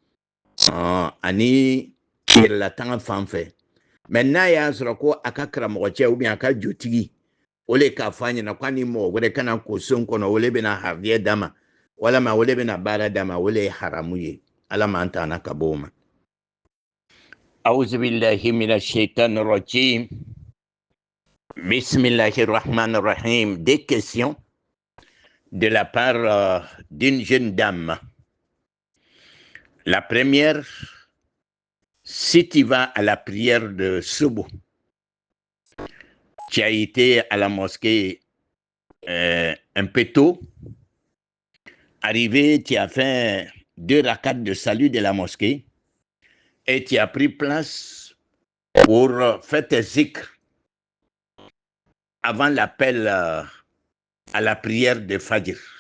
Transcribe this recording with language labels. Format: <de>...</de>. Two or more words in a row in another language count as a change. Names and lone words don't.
<bm>ani yɛrɛlatanga fan fɛ mɛ n'a y'a sɔrɔ ko a ka karamɔgɔcɛ</bm> <fr>ou bien</fr> <bm>a ka jotigi o le k'a fɔ a ɲɛna ko a ni mɔgɔ wɛrɛ kana ko son kɔnɔ o le bɛna hafiya d'a ma walama o le bɛna baara d'a ma o le ye haramu ye ala m'an tana ka bɔ o ma</bm> <ar>أعوذ بالله من الشيطان الرجيم بسم الله الرحمن الرحيم.</ar> <fr>Des questions de la part d'une jeune dame. La première, si tu vas à la prière de Subu, tu as été à la mosquée un peu tôt, arrivé, tu as fait 2 rakats de salut de la mosquée et tu as pris place pour faire tes zikrs avant l'appel à la prière de Fajr.</fr>